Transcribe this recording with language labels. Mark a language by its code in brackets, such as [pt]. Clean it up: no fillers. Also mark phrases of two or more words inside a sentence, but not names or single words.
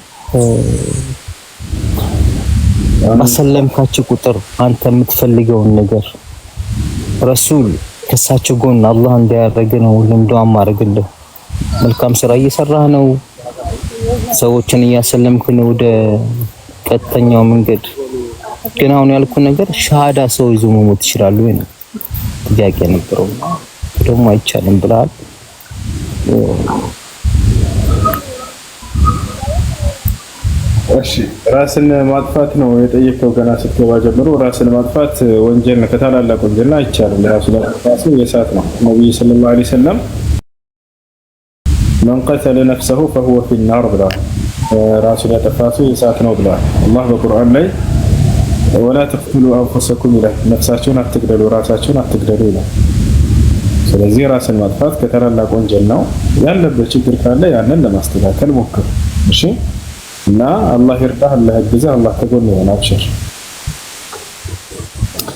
[am] በሰለምካችሁ ቁጥር አንተ የምትፈልገውን ነገር ረሱል ከሳቸው ጎን አላህ እንዲያደርግ ነው ሁሉም ዱዓ ማድረግልህ። መልካም ስራ እየሰራህ ነው፣ ሰዎችን እያሰለምክ ነው ወደ ቀጥተኛው መንገድ። ግን አሁን ያልኩ ነገር ሻሃዳ ሰው ይዞ መሞት ይችላል ወይ ነው ጥያቄ ነበረው። ደግሞ አይቻልም ብለሃል። እሺ ራስን ማጥፋት ነው የጠየቀው። ገና ስትገባ ጀምሮ ራስን ማጥፋት ወንጀል ነው፣ ከታላላቅ ወንጀል አይቻልም። ራስን ማጥፋት የእሳት ነው። ነብዩ [ar] صلى الله عليه وسلم من قتل نفسه فهو في النار [am] ብለዋል። ራስን ያጠፋቱ የእሳት ነው ብለዋል። አላህ በቁርአን ላይ [ar] ولا تقتلوا انفسكم [am] ይላል። ነፍሳችሁን አትግደሉ፣ ራሳችሁን አትግደሉ ይላል። ስለዚህ ራስን ማጥፋት ከታላላቅ ወንጀል ነው። ያለበት ችግር ካለ ያንን ለማስተካከል ሞክር። እሺ እና አላህ ይርዳህ፣ አላህ ይግዛህ፣ አላህ ተጎን ይሆን። አብሽር።